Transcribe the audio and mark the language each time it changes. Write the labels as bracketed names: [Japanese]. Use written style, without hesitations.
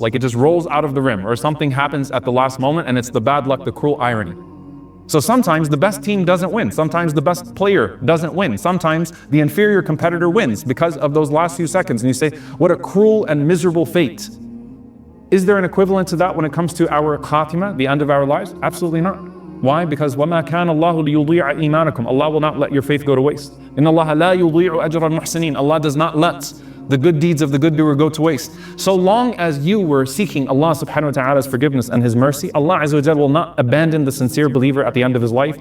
[English] Like it just rolls out of the rim, or something happens at the last moment and it's the bad luck, the cruel irony. So sometimes the best team doesn't win. Sometimes the best player doesn't win. Sometimes the inferior competitor wins because of those last few seconds. And you say, what a cruel and miserable fate. Is there an equivalent to that when it comes to our Khatimah, the end of our lives? Absolutely not. Why? Because [Arabic] وَمَا كَانَ اللَّهُ لِيُضِيعَ إِيمَانَكُمْ. [English] Allah will not let your faith go to waste. [Arabic] إِنَّ اللَّهَ لَا يُضِيعُ أَجْرَ الْمُحْسِنِينَ. [English] Allah does not let the good deeds of the good doer go to waste. So long as you were seeking Allah subhanahu wa ta'ala's forgiveness and His mercy, Allah azza wa jal will not abandon the sincere believer at the end of his life.